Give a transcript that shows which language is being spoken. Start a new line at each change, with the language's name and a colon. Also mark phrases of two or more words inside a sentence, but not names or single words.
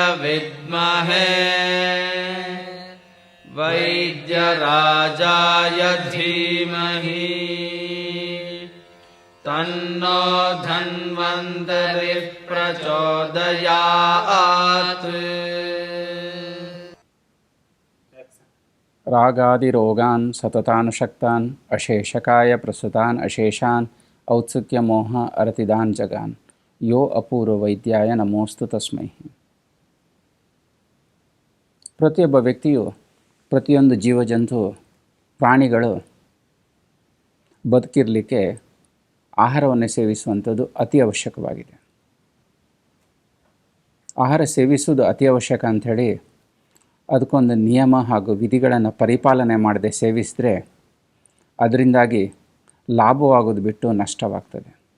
Sanskrit: विद्महे वैद्यराजाय धीमहि तन्नो धन्वन्तरिः प्रचोदयात्। रागादिरोगान् सततानुशक्तान् अशेषकाय प्रसुतान् अशेषान् औत्सुक्यमोह अरतिदान् जगान् यो ಅಪೂರ್ವವೈದ್ಯಾಯ ನಮೋಸ್ತು ತಸ್ಮೈ.
Kannada: ಪ್ರತಿಯೊಬ್ಬ ವ್ಯಕ್ತಿಯು, ಪ್ರತಿಯೊಂದು ಜೀವಜಂತು, ಪ್ರಾಣಿಗಳು ಬದುಕಿರಲಿಕ್ಕೆ ಆಹಾರವನ್ನು ಸೇವಿಸುವಂಥದ್ದು ಅತಿ ಅವಶ್ಯಕವಾಗಿದೆ. ಆಹಾರ ಸೇವಿಸುವುದು ಅತಿ ಅವಶ್ಯಕ ಅಂಥೇಳಿ ಅದಕ್ಕೊಂದು ನಿಯಮ ಹಾಗೂ ವಿಧಿಗಳನ್ನು ಪರಿಪಾಲನೆ ಮಾಡದೆ ಸೇವಿಸಿದ್ರೆ ಅದರಿಂದಾಗಿ ಲಾಭವಾಗೋದು ಬಿಟ್ಟು ನಷ್ಟವಾಗ್ತದೆ.